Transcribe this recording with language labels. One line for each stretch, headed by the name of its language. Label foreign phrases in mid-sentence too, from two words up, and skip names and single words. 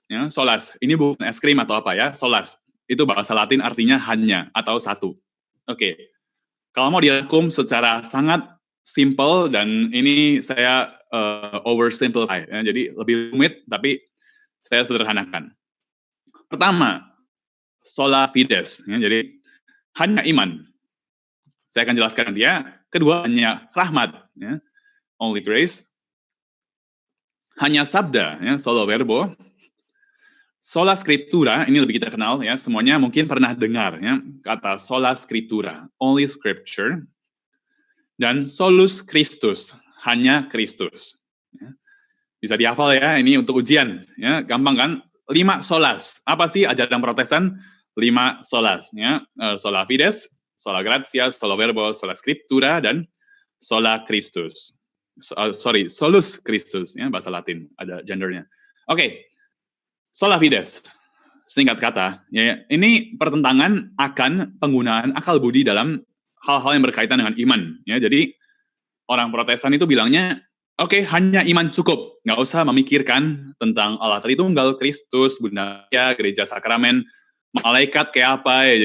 Indonesian: Ya, solas, ini bukan es krim atau apa ya, solas. Itu bahasa Latin artinya hanya atau satu. Oke. Kalau mau dirangkum secara sangat simple dan ini saya oversimplify, ya, jadi lebih rumit tapi saya sederhanakan. Pertama,
Latin: sola fides,
Indonesian: ya, jadi hanya iman. Saya akan jelaskan dia. Kedua, hanya rahmat, ya,
English: only grace.
Indonesian: Hanya sabda, ya,
Latin: solo verbo. Sola scriptura,
Indonesian: ini lebih kita kenal, ya, semuanya mungkin pernah dengar, ya, kata
Latin: sola scriptura,
English: only scripture,
Latin: dan solus Christus,
Indonesian: hanya Kristus. Ya. Bisa dihafal ya, ini untuk ujian, ya, gampang kan? 5 solas, apa sih ajaran Protestan? 5 solas, ya,
Latin: sola fides, sola gratia, sola verbo, sola scriptura, dan sola Christus. Solus Christus,
Indonesian: ya, bahasa Latin, ada gendernya. Oke.
Latin: Sola fides,
Indonesian: singkat kata, ya, ini pertentangan akan penggunaan akal budi dalam hal-hal yang berkaitan dengan iman. Ya, jadi orang Protestan itu bilangnya, oke, hanya iman cukup, nggak usah memikirkan tentang Allah Tritunggal, Kristus, Bunda Maria, gereja sakramen, malaikat kayak apa ya.